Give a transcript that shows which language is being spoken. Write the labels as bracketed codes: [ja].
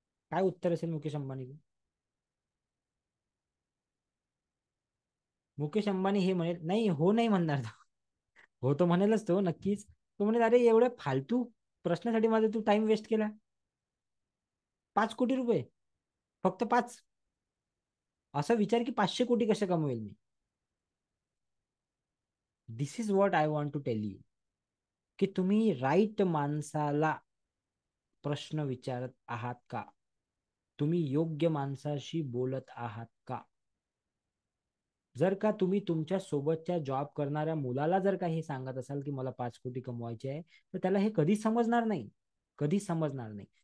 [mr] काय उत्तर असेल मुकेश अंबानीचं? मुकेश अंबानी हे म्हणेल, नाही हो नाही म्हणणार तो. हो तो म्हणेलच, तो नक्कीच. तो म्हणेल, अरे एवढ्या फालतू प्रश्नासाठी माझा तू टाइम वेस्ट केला. 5 कोटी रुपये, फक्त 5. असा विचार की 500 कोटी कसे कमवेल मी. [en] this is what I want to tell you, [mr] की तुम्ही राईट माणसाला प्रश्न विचारत आहात का? तुम्ही योग्य माणसाशी बोलत आहात का? जर का तुम्ही तुमच्या सोबतच्या जॉब करणाऱ्या मुलाला जर का हे सांगत असाल की मला 5 कोटी कमवायचे आहे, तर त्याला हे कधीच समजणार नाही. कधीच समजणार नाही.